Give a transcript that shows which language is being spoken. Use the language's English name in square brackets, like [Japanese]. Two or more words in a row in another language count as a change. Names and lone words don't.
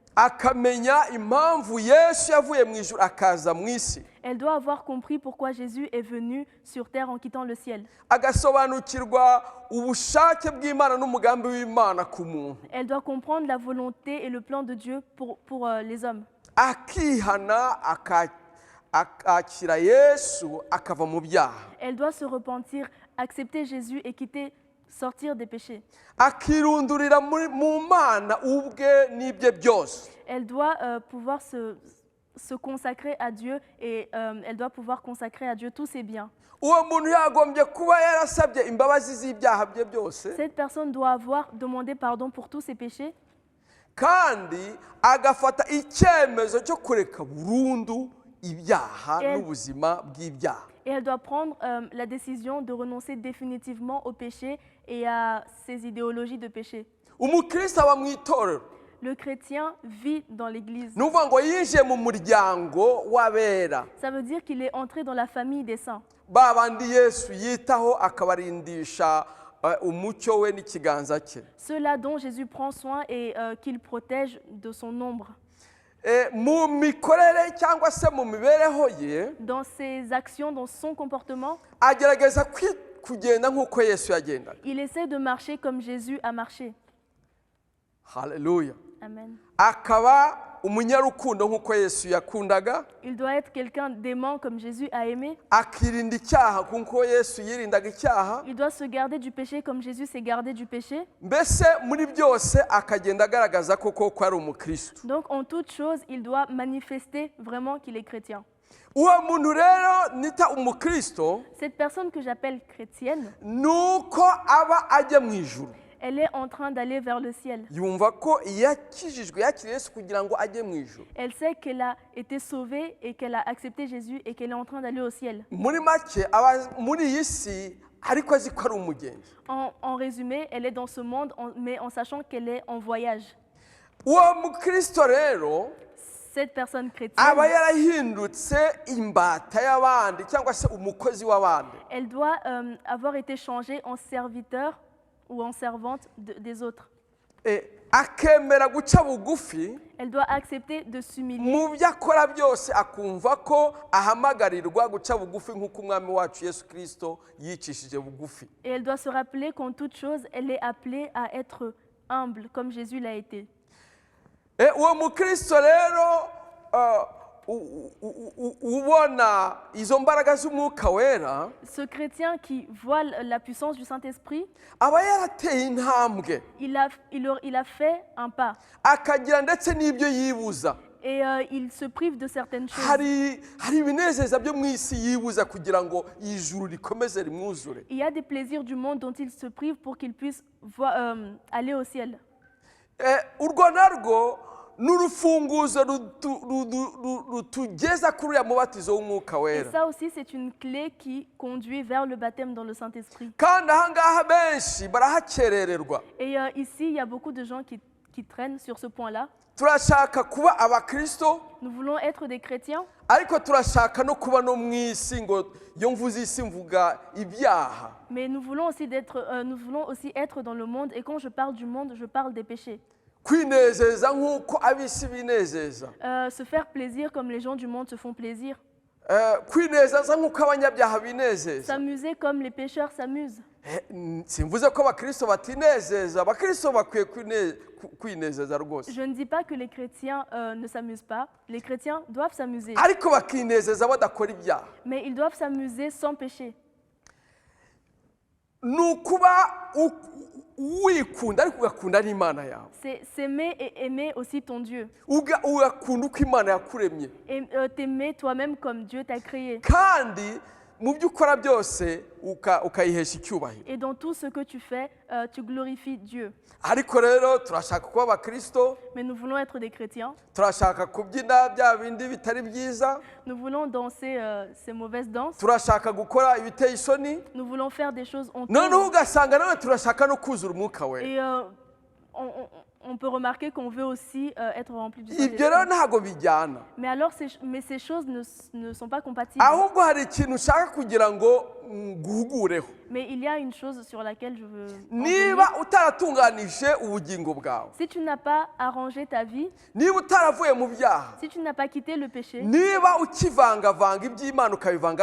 [Kinyarwanda] akamenya impamvu Yesu yavuye mu ijuru akaza mu isi, [French] Elle doit avoir compris pourquoi Jésus est venu sur terre en quittant le ciel. [Kinyarwanda] agasobanukirwa ubushake bw'Imana n'umugambi w'Imana ku muntu, [French] Elle doit comprendre la volonté et le plan de Dieu pour les hommes. [Kinyarwanda] akihana akira Yesu akava mu byaha, [French] Elle doit se repentir, accepter Jésus et sortir des péchés. [Kinyarwanda] akirundurira mu Mana ubwe n'ibye byose. [French] Elle doit pouvoir se consacrer à Dieu et elle doit pouvoir consacrer à Dieu tous ses biens. [Kinyarwanda] Uwo muntu yagombye kuba yarasabye imbabazi z'ibyaha bye byose, [French] Cette personne doit avoir demandé pardon pour tous ses péchés [Kinyarwanda] kandi agafata icyemezo cyo kureka burundu ibyaha n'ubuzima bw'ibyaha. [French] et elle doit prendre la décision de renoncer définitivement au péché et à ses idéologies de péché. [Kinyarwanda] Umukristo aba mu itorero, [French] Le chrétien vit dans l'église. [Kinyarwanda] ni ukuvuga ngo yinjiye mu muryango w'abera, [French] Ça veut dire qu'il est entré dans la famille des saints. [Kinyarwanda] ba bandi Yesu yitaho akabarindisha umucyo we n'ikiganza cye. [French] Ceux-là dont Jésus prend soin et qu'il protège de son ombre. [Kinyarwanda] Mu mikorere cyangwa se mu mibereho ye, [French] Dans ses actions, dans son comportement, [Kinyarwanda] agerageza kugenda nk'uko Yesu yagendaga. [French] il essaie de marcher comme Jésus a marché. [Kinyarwanda] Haleluya. Amen. Akaba umunyarukundo nk'uko Yesu yakundaga, [French] Il doit être quelqu'un d'aimant comme Jésus a aimé. [Kinyarwanda] akirinda icyaha nk'uko Yesu yirindaga icyaha, [French] Il doit se garder du péché comme Jésus s'est gardé du péché. [Kinyarwanda] mbese muri byose akagenda agaragaza koko ko ari umukristo. [French] Donc en toute chose, il doit manifester vraiment qu'il est chrétien. [Kinyarwanda] Uwo muntu rero nita umukristo, [French] Cette personne que j'appelle chrétienne, [Kinyarwanda] nuko aba ajya mu ijuru. [French] elle est en train d'aller vers le ciel. [Kinyarwanda] Yumva ko yakijijwe, yakiriye Yesu kugira ngo ajye mu ijuru. [French] Elle sait qu'elle a été sauvée et qu'elle a accepté Jésus et qu'elle est en train d'aller au ciel. [Kinyarwanda] Muri make aba muri iyi si ariko azi ko ari umugenzi. [French] En résumé, elle est dans ce monde, mais en sachant qu'elle est en voyage. [Kinyarwanda] Uwo mukristo rero [French] Cette personne chrétienne, [Kinyarwanda] aba yarahindutse imbata y'abandi cyangwa se umukozi w'abandi. [French] elle doit avoir été changée en serviteur ou en servante des autres. [Kinyarwanda] Akemera guca bugufi, [French] Elle doit accepter de s'humilier. [Kinyarwanda] mu byo akora byose akumva ko ahamagarirwa guca bugufi nk'uko umwami wacu Yesu Kristo yicishije bugufi. [French] Et elle doit se rappeler qu'en toute chose, elle est appelée à être humble, comme Jésus l'a été. [Kinyarwanda] Uwo mukristo rero ubona izo mbaraga z'umwuka wera, [French] Ce chrétien qui voit la puissance du Saint-Esprit, [Kinyarwanda] aba yarateye intambwe, [French] il a fait un pas. [Kinyarwanda] akagira ndetse n'ibyo yibuza. [French] Et il se prive de certaines choses. [Kinyarwanda] hari ibinezeza byo mu isi yibuza kugira ngo ijuru rikomeze rimwuzure. [French] Il y a des plaisirs du monde dont il se prive pour qu'il puisse aller au ciel. [Kinyarwanda] Urwo narwo ni urufunguzo rutugeza kuri uriya mubatizo w'umwuka [French] Et [Kinyarwanda] wera. [French] ça aussi, c'est une clé qui conduit vers le baptême dans le Saint-Esprit. [Kinyarwanda] Kandi aha ngaha benshi barahakerererwa. [French] Et ici, il y a beaucoup de gens qui traînent sur ce point-là. [Kinyarwanda] Turashaka kuba abakristo, [French] Nous voulons être des chrétiens, [Kinyarwanda] ariko turashaka no kuba no mu isi, ngo iyo mvuze isi mvuga ibyaha. [French] mais nous voulons aussi être dans le monde. Et quand je parle du monde, je parle des péchés. [Kinyarwanda] Kwinezeza nk'uko ab'isi binezeza, [French] Se faire plaisir comme les gens du monde se font plaisir. [Kinyarwanda] kwinezeza nk'uko abanyabyaha binezeza. [French] S'amuser comme les pécheurs s'amusent. [Kinyarwanda] Simvuze ko abakristo batinezeza, abakristo bakwiye kwinezeza rwose, [French] Je ne dis pas que les chrétiens ne s'amusent pas. Les chrétiens doivent s'amuser. [Kinyarwanda] ariko bakinezeza badakora ibyaha. [French] Mais ils doivent s'amuser sans péché. [Kinyarwanda] Ni ukuba wikunda ariko ugakunda n'Imana yawe, [French] C'est s'aimer et aimer aussi ton Dieu. [Kinyarwanda] ugakunda uko Imana yakuremye, [French] Et t'aimer toi-même comme Dieu t'a créé. [Kinyarwanda] kandi mu byo ukora byose ukayihesha icyubahiro. [French] Et dans tout ce que tu fais, tu glorifies Dieu. [Kinyarwanda] Ariko rero turashaka kuba abakristo, [French] Mais nous voulons être des chrétiens. [Kinyarwanda] turashaka kubyina bya bindi bitari byiza, [French] Nous voulons danser ces mauvaises danses. [Kinyarwanda] turashaka gukora ibiteye isoni, [French] Nous voulons faire des choses [Kinyarwanda] noneho [French] honteuses. [Kinyarwanda] ugasanga nawe turashaka no kuzura umwuka wera. [French] Et on peut remarquer qu'on veut aussi être rempli du [Kinyarwanda] Ibyo rero [French] Saint-Esprit. [Kinyarwanda] ntabwo bijyana, [French] Mais alors, ces choses ne sont pas compatibles. [Kinyarwanda] ahubwo hari ikintu ushaka kugira ngo nguhugureho. [French] Mais il y a une chose sur laquelle je veux en [Kinyarwanda] Niba [French] venir. [Kinyarwanda] utaratunganije ubugingo bwawe, [French] Si tu n'as pas arrangé ta vie, [Kinyarwanda] niba utaravuye mu byaha, [French] si tu n'as pas quitté le péché, [Kinyarwanda] niba ukivangavanga iby'Imana ukabivanga